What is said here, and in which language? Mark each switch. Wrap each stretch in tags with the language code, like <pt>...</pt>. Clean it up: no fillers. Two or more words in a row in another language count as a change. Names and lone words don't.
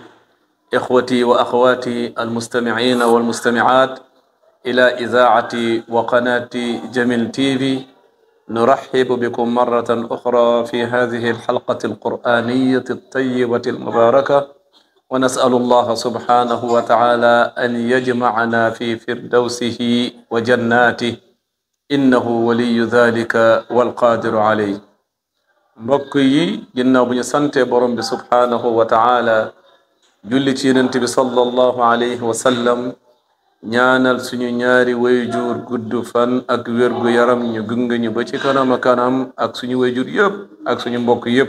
<ar>إخوتي وأخواتي المستمعين والمستمعات إلى إذاعة وقناة جميل تيفي، نرحب بكم مرة أخرى في هذه الحلقة القرآنية الطيبة المباركة، ونسأل الله سبحانه وتعالى أن يجمعنا في فردوسه وجناته إنه ولي ذلك والقادر عليه.</ar> <wo>mbokk yi ginnaaw bu ñu sante borom bi</wo> <ar>سبحانه وتعالى,</ar> <wo>julli ci yonent bi</wo> <ar>صلى الله عليه وسلم,</ar> <wo>ñaanal suñu ñaari wayjur gudd fan ak wérgu yaram ñu gunge ñu ba ci kanam a kanam ak suñu wayjur yëpp ak suñu mbokk yëpp.</wo>